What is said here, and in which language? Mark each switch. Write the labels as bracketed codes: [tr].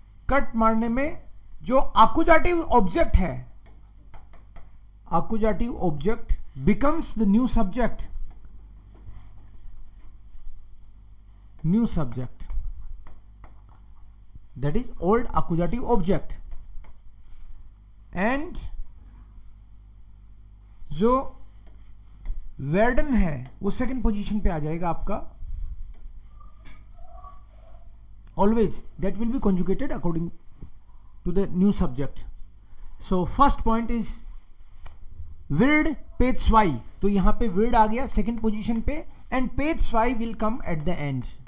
[hi] Cut मारने में जो [en] Accusative object है, accusative object becomes the new subject, new subject, that is old accusative object. [hi] And जो वेर्डन है वो सेकंड पोजीशन पे आ जाएगा आपका। [en] Always that will be conjugated according to the new subject. So first point is wird पेज वाई, [hi] तो यहां पे wird आ गया सेकंड पोजीशन पे, [en] And पेज वाई will come at the end.